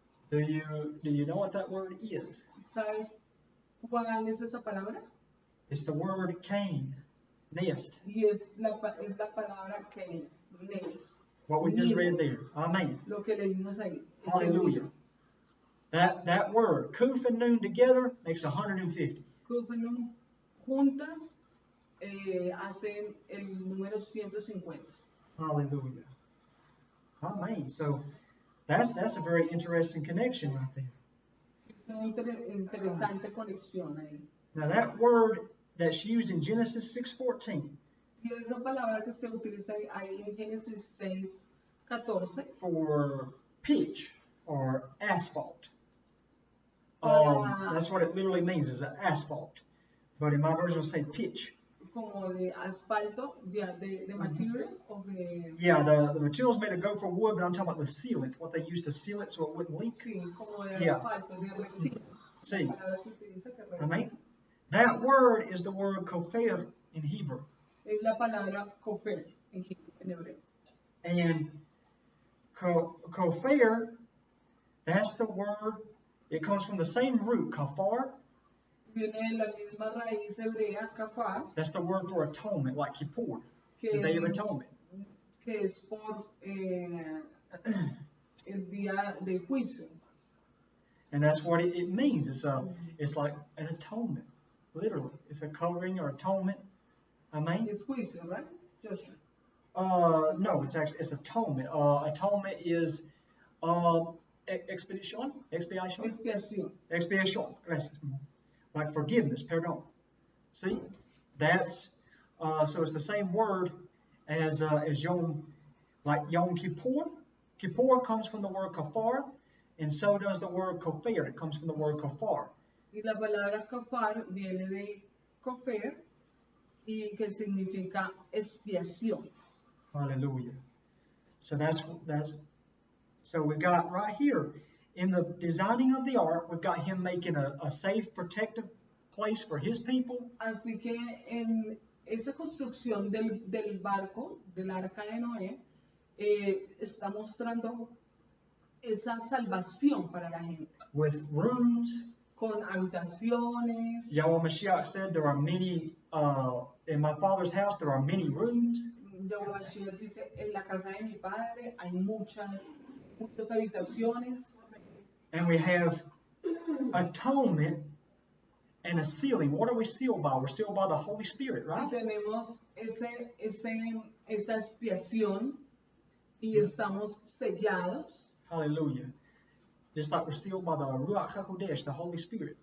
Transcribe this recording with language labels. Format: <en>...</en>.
<en>Do you know what that word is?</en> <es>¿Sabes cuál es esa palabra?</es> <en>It's the word Cain, nest.</en> <es>Y es la palabra que es.</es> <en>What we just read there. Amen.</en> <es>Lo que leímos ahí.</es> <en>Hallelujah. That word, Kuf and Nun together, makes 150.</en> <es>Kufenum juntas hacen el número 150.</es> <en>Hallelujah. Amen. So that's a very interesting connection right there.</en> <es>Una interesante conexión ahí.</es> <en>Now that word that's used in Genesis 6:14</en> <es>Y esa palabra que se utiliza ahí en Génesis 6:14</es> <en>for pitch or asphalt.</en> <es>Para-</es> <en>That's what it literally means, is an asphalt. But in my version, it'll say pitch.</en> <es>como de asfalto, de material o de...</es> <en>Yeah, the material's made of gopher wood, but I'm talking about the sealant, what they used to seal it so it wouldn't leak.</en> <es>Sí, como de</es> <en>Yeah.</en> <es>asfalto, de resina.</es> <en>See,</en> <es>La palabra que utiliza que resina.</es> <en>amen. That word is the word kofir in Hebrew.</en> <es>Es la palabra kofer en hebreo.</es> <en>And kofir, that's the word, it comes from the same root, kafar.</en> <es>Viene de la misma raíz hebrea, kafar,</es> <en>That's the word for atonement, like Kippur,</en> <es>que,</es> <en>the Day of Atonement.</en> <es>que es por el día de juicio.</es> <en>And that's what it means. It's like an atonement, literally. It's a covering or atonement. Amen.</en> <es>Es juicio, right, Joshua?</es> <en>No, it's atonement. Atonement is expiation.</en> <es>Expiación.</es> <en>Expiation. Like forgiveness, pardon. See, that's so it's the same word as Yom, like Yom Kippur. Kippur comes from the word kafar, and so does the word kofir. It comes from the word kafar.</en> <es>Y la palabra kafar viene de kofer y que significa expiación.</es> <en>Hallelujah. So that's so we got right here in the designing of the ark, we've got him making a safe, protective place for his people.</en> <es>Así que en esa construcción del barco, del arca de Noé, está mostrando esa salvación para la gente.</es> <en>With rooms,</en> <es>Con habitaciones.</es> <en>Yahweh Mashiach said there are many, in my father's house there are many rooms.</en> <es>Yahweh Mashiach dice, en la casa de mi padre hay muchas habitaciones.</es> <en>And we have atonement and a sealing. What are we sealed by? We're sealed by the Holy Spirit,</en> <es>Y</es> <en>right?</en> <es>tenemos esa expiación y estamos sellados</es> <en>Hallelujah. Just like we're sealed by the Ruach HaKodesh, the Holy Spirit.</en>